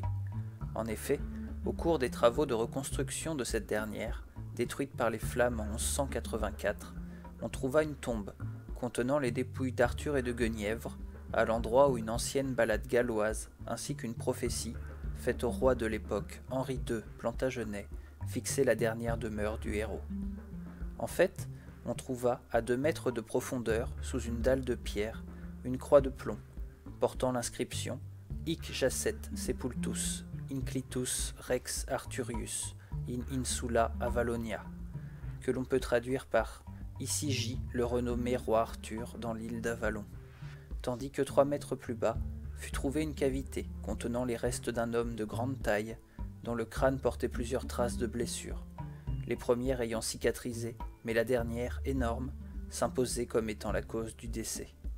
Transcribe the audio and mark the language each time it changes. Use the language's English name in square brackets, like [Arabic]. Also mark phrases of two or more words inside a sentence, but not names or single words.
[French] En effet, au cours des travaux de reconstruction de cette dernière, détruite par les flammes en 1184, on trouva une tombe contenant les dépouilles d'Arthur et de Guenièvre, à l'endroit où une ancienne ballade galloise ainsi qu'une prophétie faite au roi de l'époque, Henri II Plantagenet, fixait la dernière demeure du héros. En fait, on trouva à 2 mètres de profondeur, sous une dalle de pierre, une croix de plomb, portant l'inscription « Hic [Latin] jacet sepultus, inclitus rex Arthurius, in insula Avalonia », [French] que l'on peut traduire par « Ici gît le renommé roi Arthur dans l'île d'Avalon », tandis que 3 mètres plus bas fut trouvée une cavité contenant les restes d'un homme de grande taille, dont le crâne portait plusieurs traces de blessures, les premières ayant cicatrisé, mais la dernière, énorme, s'imposait comme étant la cause du décès.